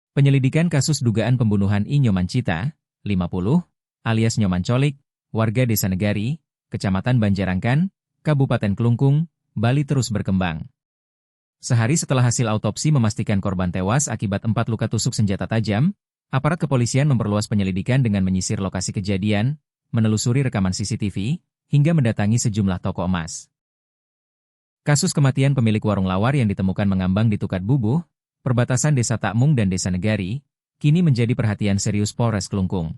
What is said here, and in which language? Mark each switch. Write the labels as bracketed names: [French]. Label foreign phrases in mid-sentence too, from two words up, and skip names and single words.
[Indonesian] Penyelidikan kasus dugaan pembunuhan I Nyoman Cita, 50, alias Nyoman Colik, warga Desa Negari, Kecamatan Banjarangkan, Kabupaten Klungkung, Bali terus berkembang. Sehari setelah hasil autopsi memastikan korban tewas akibat 4 luka tusuk senjata tajam, aparat kepolisian memperluas penyelidikan dengan menyisir lokasi kejadian, menelusuri rekaman CCTV, hingga mendatangi sejumlah toko emas. Kasus kematian pemilik warung lawar yang ditemukan mengambang di Tukat Bubuh, perbatasan Desa Takmung dan Desa Negari, kini menjadi perhatian serius Polres Klungkung.